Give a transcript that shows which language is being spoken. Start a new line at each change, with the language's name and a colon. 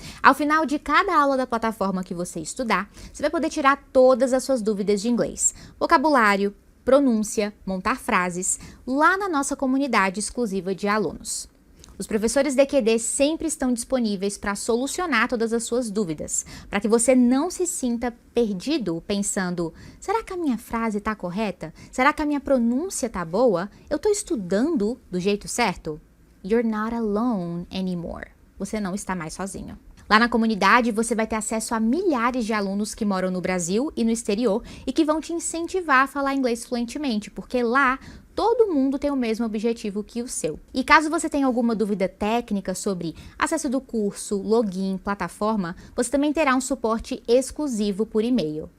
Portuguese: Ao final de cada aula da plataforma que você estudar, você vai poder tirar todas as suas dúvidas de inglês, vocabulário, pronúncia, montar frases, lá na nossa comunidade exclusiva de alunos. Os professores DQD sempre estão disponíveis para solucionar todas as suas dúvidas, para que você não se sinta perdido pensando, será que a minha frase está correta? Será que a minha pronúncia está boa? Eu estou estudando do jeito certo?
English: You're not alone anymore.
Portuguese: Você não está mais sozinho. Lá na comunidade, você vai ter acesso a milhares de alunos que moram no Brasil e no exterior e que vão te incentivar a falar inglês fluentemente, porque lá todo mundo tem o mesmo objetivo que o seu. E caso você tenha alguma dúvida técnica sobre acesso do curso, login, plataforma, você também terá um suporte exclusivo por e-mail.